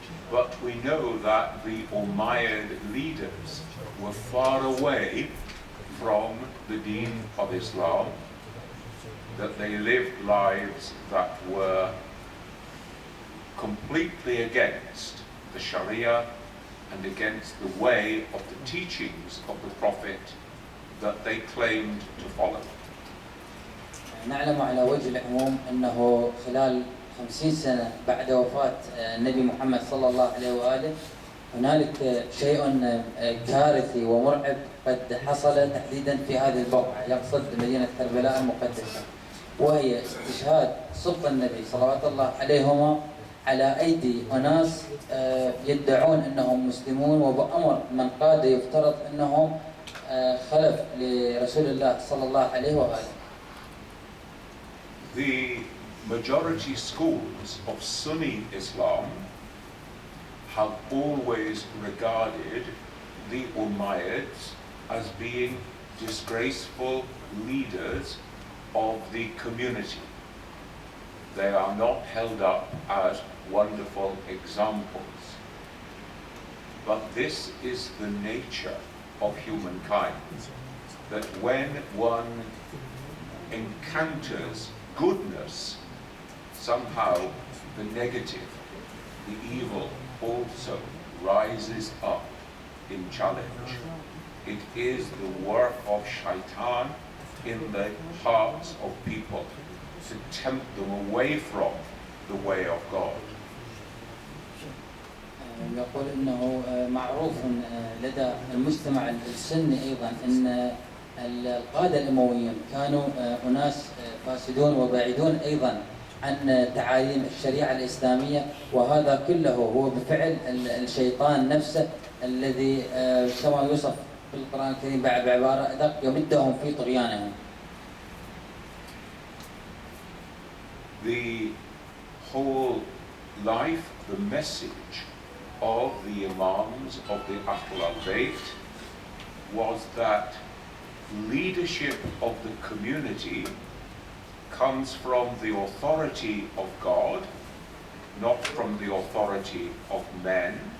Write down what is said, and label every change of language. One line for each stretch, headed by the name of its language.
English: But we know that the Umayyad leaders were far away from the deen of Islam, that they lived lives that were completely against the Sharia and against the way of the teachings of the Prophet that they claimed to follow.
Arabic: نعلم على وجه العموم أنه خلال 50 سنة بعد وفاة النبي محمد صلى الله عليه وآله هنالك شيء كارثي ومرعب قد حصل تحديدا في هذه البقعة، يقصد مدينة كربلاء المقدسة، وهي استشهاد سبط النبي صلوات الله عليهما على أيدي أناس يدعون أنهم مسلمون، وبأمر من قاد يفترض أنهم خلف لرسول الله صلى الله عليه وآله.
English: The majority schools of Sunni Islam have always regarded the Umayyads as being disgraceful leaders of the community. They are not held up as wonderful examples. But this is the nature of humankind, that when one encounters goodness, somehow the negative, the evil also rises up in challenge. It is the work of shaitan in the hearts of people to tempt them away from the way of God.
Arabic: يقول انه معروف لدى المجتمع السني ايضا ان القاده الامويين كانوا اناس فاسدون وبعيدون ايضا عن تعاليم الشريعه الاسلاميه، وهذا كله هو بفعل الشيطان نفسه الذي كما يوصف في القران الكريم بعباره ادق يمدهم في طغيانهم.
English: The whole life, the message of the Imams of the Ahl al-Bayt was that leadership of the community comes from the authority of God, not from the authority of men.